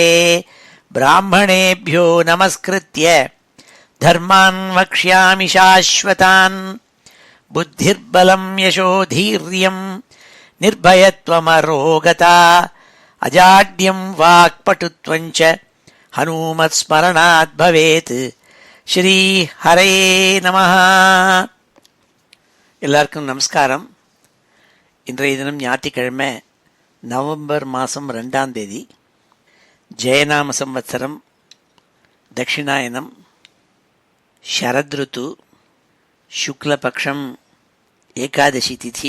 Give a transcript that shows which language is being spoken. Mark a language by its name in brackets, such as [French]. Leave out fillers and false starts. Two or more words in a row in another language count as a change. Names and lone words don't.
[Sanskrit] ब्राह्मणेभ्यो नमस्कृत्य धर्मान् वक्ष्यामि शाश्वतान्। बुद्धिर्बलं यशोधीर्यं निर्भयत्वमरोगता अजाड्यं वाक्पटुत्वं च हनुमत्स्मरणात् भवेत्। श्री हरे नमः. [Tamil] எல்லாருக்கும் நமஸ்காரம். இன்றைய தினம் ஞாயிற்றுக்கிழமை நவம்பர் மாதம் 2ஆம் தேதி ஜெயநாம சம்வத்சரம் தட்சிணாயனம் ஷரத்ருத்து சுக்லபக்ஷம் ஏகாதசி திதி.